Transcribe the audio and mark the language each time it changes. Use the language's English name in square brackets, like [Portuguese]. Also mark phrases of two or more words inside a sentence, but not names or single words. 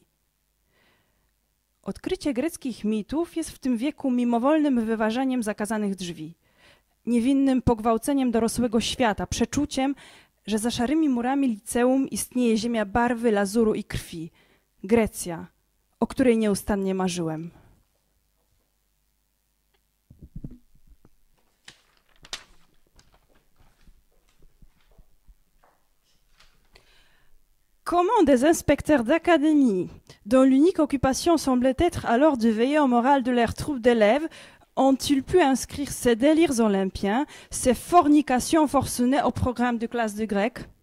[Polish] Odkrycie greckich mitów jest w tym wieku mimowolnym wyważeniem zakazanych drzwi, niewinnym pogwałceniem dorosłego świata, przeczuciem, że za szarymi murami liceum istnieje ziemia barwy, lazuru i krwi, Grecja, o której nieustannie marzyłem. [French] Comment des inspecteurs d'académie, dont l'unique occupation semblait être alors de veiller au moral de leurs troupes d'élèves, ont-ils pu inscrire ces délires olympiens, ces fornications forcenées au programme de classe de grec?